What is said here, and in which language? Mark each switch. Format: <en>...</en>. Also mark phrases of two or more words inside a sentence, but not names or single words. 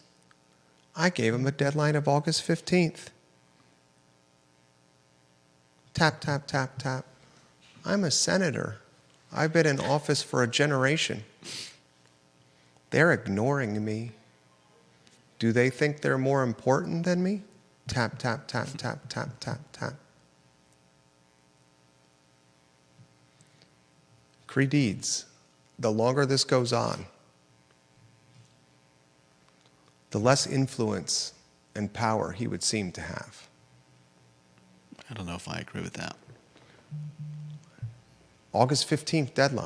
<en>I gave them a deadline of August 15th. Tap, tap, tap, tap. I'm a senator. I've been in office for a generation. They're ignoring me. Do they think they're more important than me? Tap, tap, tap, tap, tap, tap, tap. Creigh deeds. The longer this goes on, the less influence and power he would seem to have. I don't know if I agree with that. August 15th deadline.</en>